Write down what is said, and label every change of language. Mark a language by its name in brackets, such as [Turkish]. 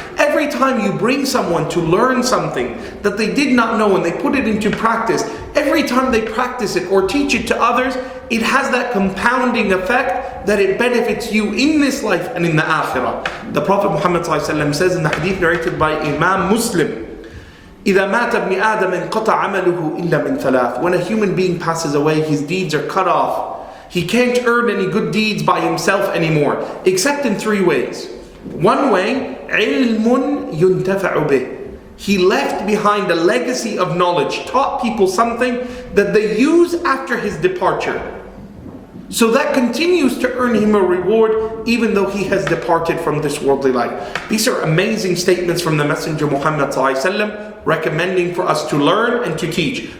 [English] Every time you bring someone to learn something that they did not know and they put it into practice, every time they practice it or teach it to others, it has that compounding effect that it benefits you in this life and in the akhirah. The Prophet Muhammad ﷺ says in the hadith narrated by Imam Muslim, [Arabic] إِذَا مَاتَ ابْنِ آدَمٍ قَطَعَ عَمَلُهُ إِلَّا مِنْ ثَلَاثٍ. [English] When a human being passes away, his deeds are cut off. He can't earn any good deeds by himself anymore, except in 3 ways. One way, [Arabic] عِلْمٌ يُنْتَفَعُ بِهِ. [English] He left behind a legacy of knowledge, taught people something that they use after his departure. So that continues to earn him a reward even though he has departed from this worldly life. These are amazing statements from the Messenger Muhammad ﷺ, recommending for us to learn and to teach.